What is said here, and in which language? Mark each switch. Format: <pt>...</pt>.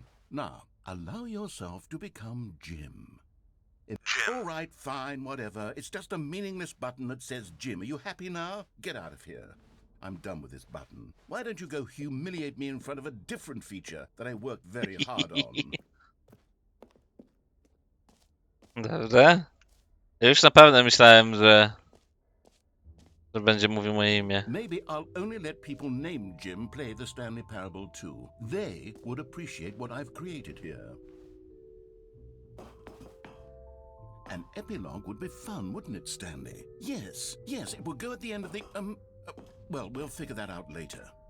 <en>Now, allow yourself to become Jim. All right, fine, whatever. It's just a meaningless button that says Jim. Are you happy now? Get out of here. I'm done with this button. Why don't you go humiliate me in front of a different feature that I worked very hard on?</en> <pl>Dobrze. Ja już naprawdę myślałem, że będzie mówił moje imię.</pl> <en>Maybe I'll only let people named Jim play the Stanley Parable too. They would appreciate what I've created here. An epilogue would be fun, wouldn't it, Stanley? Yes, it would go at the end of the, well, we'll figure that out later.</en>